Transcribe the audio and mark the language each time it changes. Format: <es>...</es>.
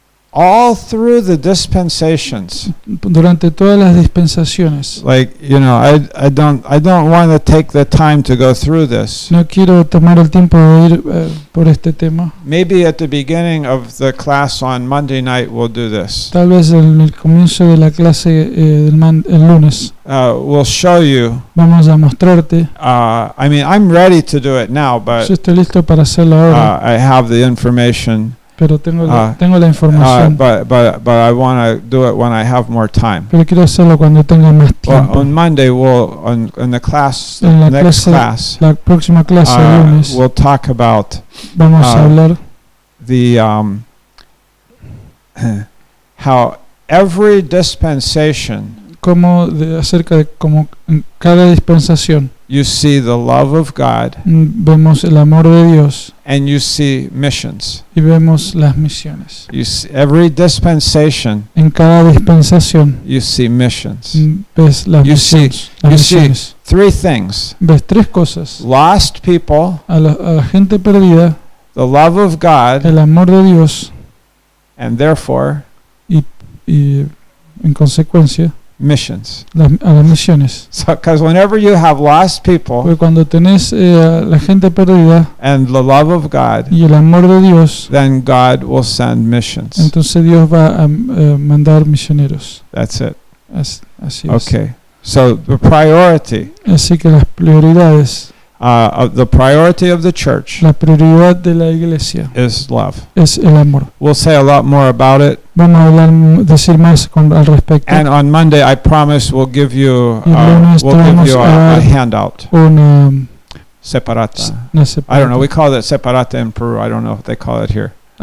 <en>All through the dispensations.</en> <es>Durante todas las dispensaciones.</es> <en>Like, I don't want to take the time to go through this.</en> <es>No quiero tomar el tiempo de ir por este tema.</es> <en>Maybe at the beginning of the class on Monday night we'll do this.</en> <es>Tal vez en el comienzo de la clase el lunes</es> <en>We'll show you.</en> <es>vamos a mostrarte.</es> <en>I'm ready to do it now, but</en> <es>Yo estoy listo para hacerlo ahora,</es> <en>I have the information.</en> <es>pero tengo la información.</es> <en>But I want to do it when I have more time.</en> <es>Pero quiero hacerlo cuando tenga más tiempo.</es> <en>On Monday in the class,</en> <es>En la</es> <en>next</en> <es>clase,</es> <en>class,</en> <es>la próxima clase el lunes,</es> <en>we'll talk about</en> <es>vamos a hablar</es> <en>the how every dispensation</en> <es>acerca de cómo en cada dispensación</es> <en>you see the love of God</en> <es>vemos el amor de Dios</es> <en>and you see missions.</en> <es>y vemos las misiones.</es> <en>You see, every dispensation</en> <es>En cada dispensación</es> <en>you see missions.</en> <es>ves las</es> <en>You</en> <es>misiones.</es> <en>you</en> <es>Las</es> <en>see</en> <es>misiones.</es> <en>three things:</en> <es>Ves tres cosas.</es> <en>lost people,</en> <es>A la gente perdida,</es> <en>the love of God,</en> <es>el amor de Dios</es> <en>and therefore</en> <es>y en consecuencia</es> <en>missions.</en> <es>a las misiones.</es> <en>So, because whenever you have lost people</en> <es>Porque cuando tenés a la gente perdida</es> <en>and the love of God,</en> <es>y el amor de Dios,</es> <en>then God will send missions.</en> <es>entonces Dios va a mandar misioneros.</es> <en>That's it.</en> <es>Así es.</es> <en>Okay. So the priority,</en> <es>Así que las prioridades,</es> <en>the priority of the church</en> <es>la prioridad de la iglesia</es> <en>is love.</en> <es>es el amor.</es> <en>We'll say a lot more about it.</en> <es>Vamos a decir más al respecto.</es> <en>And on Monday, I promise we'll give you</en> <es>Y el lunes</es> <en>a handout.</en> <es>Una Separata. una</es> <en>I don't know. We call it separata in Peru. I don't know if they call it here.</en>